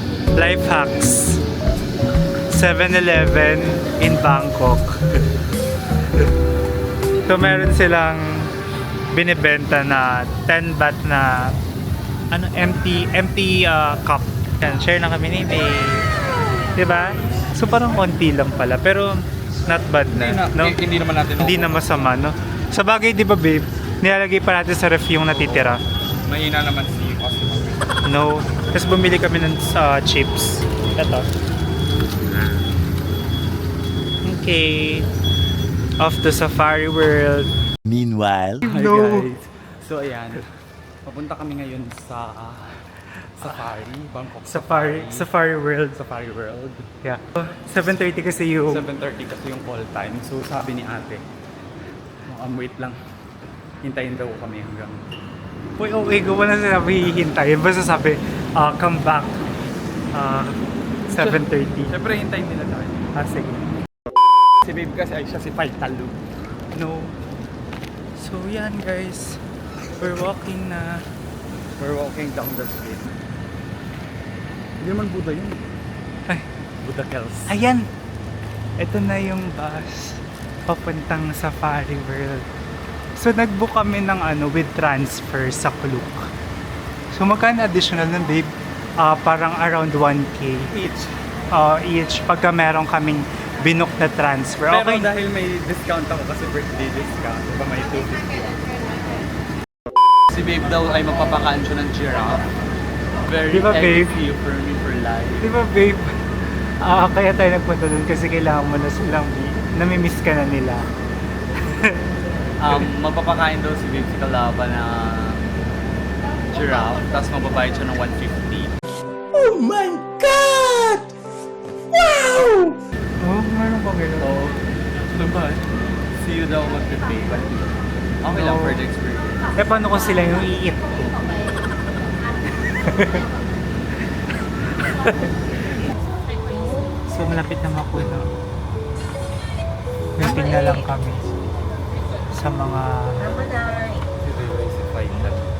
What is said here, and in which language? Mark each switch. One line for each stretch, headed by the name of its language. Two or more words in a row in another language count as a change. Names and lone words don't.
English: Life hacks. 7-Eleven in Bangkok.
Filipino: So meron silang binibenta na 10 baht na
English: empty cup.
Filipino: Yan, share na kami ni May. Diba? So parang konti lang pala, pero
English: not bad
Filipino: na, no? Hindi naman natin. Hindi na masama, no? Sa bagay, di ba babe, nilalagay pa natin sa ref yung natitira. Mahina naman si customer. No. Tapos bumili kami ng chips. Ito. Okay.
English: Off to Safari World. Meanwhile, Hi No.
Filipino: guys. So ayan, papunta kami ngayon sa Safari, Bangkok Safari World. Safari World. Yeah. 7:30 kasi yung 7:30 kasi yung call time. So sabi ni ate, wait lang. Hintayin daw kami hanggang Uy, okay, gawa na sinabi hihintayin. Basta sabi,
English: come back. 7:30.
Filipino: Siyempre hintayin nila tayo. Sige. Si babe kasi ay siya si Paitalo. No. So yan guys.
English: We're walking na. We're walking down the street.
Filipino: Hindi naman Buddha yun. Ay, Buddha Kells. ayan. Ito na yung bus. Papuntang Safari World. So nag-book kami ng
English: with transfer
Filipino: sa Klook. So magkano additional nun babe? Parang around 1K Each. each pagka meron kaming binook na transfer. Pero Okay. dahil may discount ako kasi
English: birthday discount,
Filipino: diba may 250. Si babe daw ay magpapakaan siya ng giraffe. Very Di ba, babe?
English: you for me for life.
Filipino: Di ba babe? Kaya tayo nagpunta dun kasi kailangan mo na silang namimiss ka na nila. Magpapakain daw si babe si Kalaba na giraffe, tapos mababayad siya ng 150.
English: oh my God! Wow!
Filipino: Oh, meron pa gano'n. So, diba?
English: See you
Filipino: daw mag-pay. But okay lang Oo.
English: for the experience.
Filipino: Eh, paano kung sila yung i-eat ko? So, malapit na makuno. Waiting na lang kami sa mga... Si Paitalo.